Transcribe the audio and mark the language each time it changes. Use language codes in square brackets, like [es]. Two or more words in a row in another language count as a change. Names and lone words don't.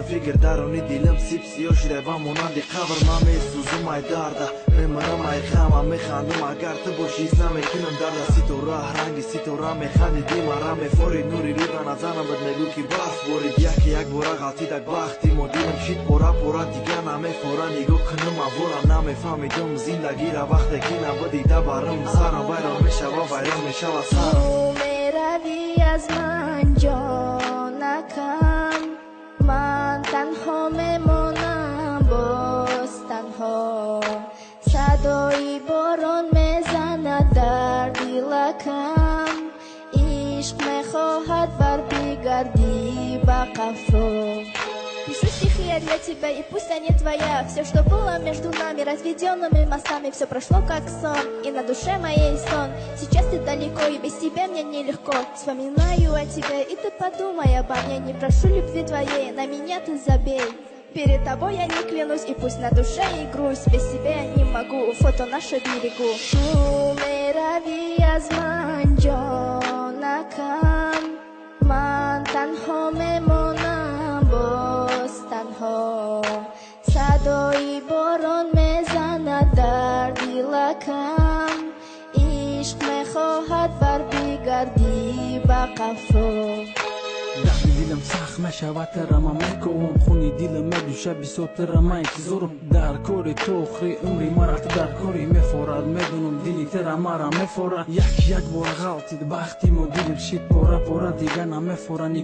[tg] фикр дарони дилам сип сиёҳ шуда ба монанди қабр ман месӯзум ай дарда мемарам ай хама механдум агар ту бошӣ наметунам дарда ситора ранги ситора механдиди мара мефори нури рӯда назанам бад мегӯ ки барф борид яке як бора ғалтидак бахти мо дилам шид пора пора дига намефора нигоҳ кунам авворам намефаҳмидум зиндагира вақте ки набудида барам сарам вайрон мешава вайрон мешава сарам [fa] تو میروی از من جانکم من تنها میمانم باز تنها صدای باران میزند در دلکم عشق میخواهد بر بگردی به قفا [ru] Пишу стихи я для тебя, и пусть они твоя. Все, что было между нами, разведенными мостами, все прошло как сон, и на душе моей сон. Сейчас ты далеко, и без тебя мне нелегко. Вспоминаю о тебе, и ты подумай обо мне. Не прошу любви твоей, на меня ты забей. Перед тобой я не клянусь, и пусть на душе и грусть. Без тебя я не могу, фото наше берегу. [fa] Tu میروی از من جانکم من تنها میمانم باز تنها صدای باران میزند در دلکم عشق میخواهد بر بگردی به قفا [tg] дарди дилам сахт мешавад тарама мекувам хуни дилам медуша бисотарама интизорам дар кори то охири умри мара ту дар кори мефорад медунам дили тара мара мефорад як бора ғалтид бахти мо дилам шид пора пора дига намефора